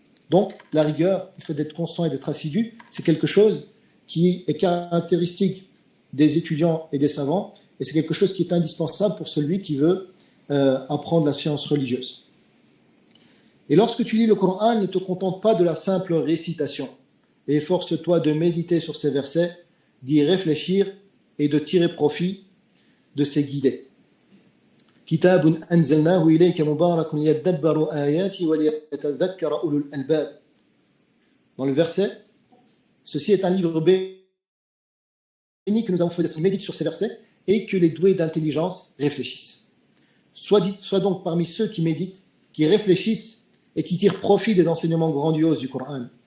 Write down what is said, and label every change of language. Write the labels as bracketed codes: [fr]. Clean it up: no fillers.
[fr] Donc, la rigueur, le fait d'être constant et d'être assidu, c'est quelque chose qui est caractéristique des étudiants et des savants, et c'est quelque chose qui est indispensable pour celui qui veut apprendre la science religieuse. Et lorsque tu lis le Coran, ne te contente pas de la simple récitation, et efforce-toi de méditer sur ces versets, d'y réfléchir et de tirer profit de ces guidés. [ar] كتاب أنزلناه إليك مبارك ليدبروا آياته وليتذكر أولو الألباب. [fr] Dans le verset, ceci est un livre béni que nous avons fait descendre. Médite sur ces versets et que les doués d'intelligence réfléchissent. Sois donc parmi ceux qui méditent, qui réfléchissent et qui tirent profit des enseignements grandioses du Coran.